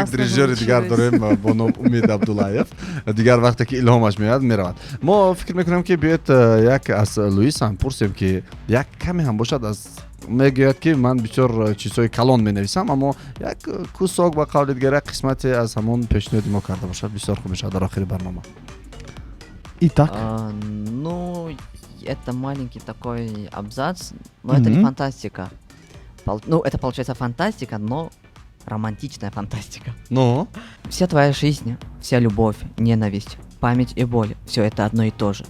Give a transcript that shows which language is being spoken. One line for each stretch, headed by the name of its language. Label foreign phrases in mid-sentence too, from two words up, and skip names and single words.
Tajik: режиссёри дигар дорем бо ном Умид Абдуллаев. Дигар вақте ки илҳомаш меояд меравад. Мо фикр мекунем ки биёед як аз Луис ҳам пурсем ки як каме ҳам бошад аз мегӯяд ки ман бисёр чизҳои калон менависам, аммо як кусок ба қавли дигар як қисмате аз ҳамон пешниҳоди мо карда бошад бисёр хуб мешавад дар охири барнома.
Russian: Итак, Ну, это маленький такой абзац, но это не фантастика. Ну, это получается фантастика, но романтичная фантастика. Ну? Вся твоя жизнь, вся любовь, ненависть, память и боль — все это одно и то же.